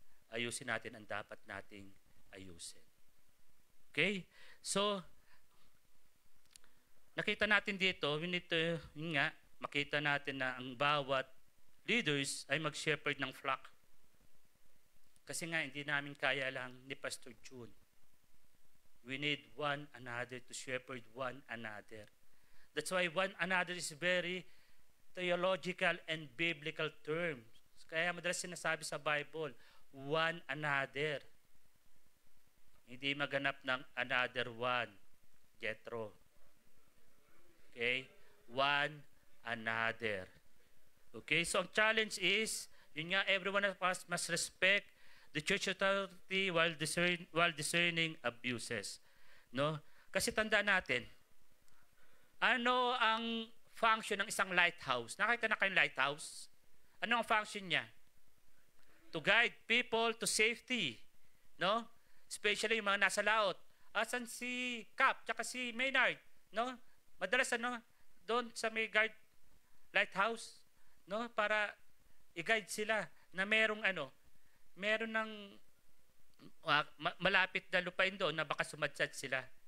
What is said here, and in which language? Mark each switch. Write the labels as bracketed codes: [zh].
[tl] Ayusin natin ang dapat nating ayusin. Okay? So, nakita natin dito, [en] we need to, [tl] yun nga, makita natin na ang bawat leaders ay mag-shepherd ng flock. Kasi nga, hindi namin kaya lang ni Pastor June. [en] We need one another to shepherd one another. That's why one another is very theological and biblical terms. [tl] Kaya madalas sinasabi sa Bible, one another. Hindi maganap ng another one. Jethro. Okay? [en] One another. Okay? So ang challenge is, [tl] yun nga, [en] everyone of us must respect the church authority while discerning abuses. No? [tl] Kasi tandaan natin, ano ang function ng isang lighthouse? Nakita na kayong lighthouse? Ano ang function niya? [en] To guide people to safety. [tl] No? Especially yung mga nasa laot. Asan si Cap, tsaka si Maynard? No? Madalas doon sa may guard lighthouse, no? Para i-guide sila na merong meron ng malapit na lupain doon na baka sumadsad sila.